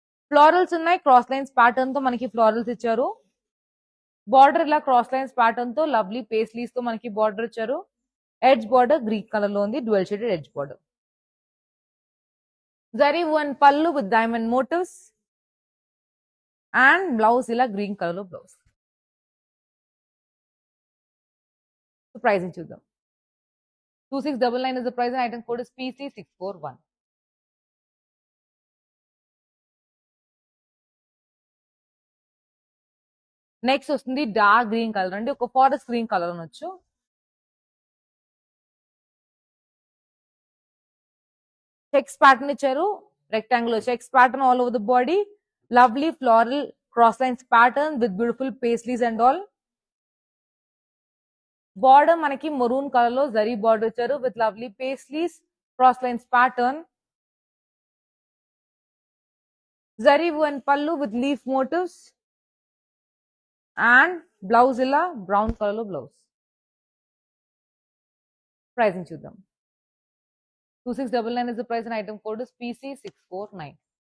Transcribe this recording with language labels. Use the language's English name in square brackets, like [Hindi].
[Telugu] Florals ఉన్నాయి, cross lines pattern తో మనకి ఫ్లోరల్స్ ఇచ్చారు. బార్డర్ ఇలా క్రాస్ లైన్స్ ప్యాటర్న్ తో లవ్లీ పేస్లీస్ తో మనకి బార్డర్ ఇచ్చారు. ఎడ్జ్ బార్డర్ గ్రీన్ కలర్ లో ఉంది, dual shaded edge border. Zari and పళ్ళు with diamond motifs and blouse ఇలా గ్రీన్ కలర్ లో బ్లౌజ్. ప్రైసింగ్ చూద్దాం. [English] 2699 is the price and item code is PC641. [Telugu] Next వస్తుంది డార్క్ గ్రీన్ కలర్ అండి, ఒక ఫారెస్ట్ గ్రీన్ కలర్ అనొచ్చు. చెక్స్ ప్యాటర్న్ ఇచ్చారు, rectangular checks pattern all over the body, lovely floral cross lines pattern with beautiful paisleys and all. Border మనకి maroon colour లో zari border ఇచ్చారు with lovely paisleys, cross lines pattern, zari and పళ్ళు with leaf motifs and blouse ఇలా brown colour లో blouse. Pricing చూద్దాం. [English] 2699 is the price and item code is PC649.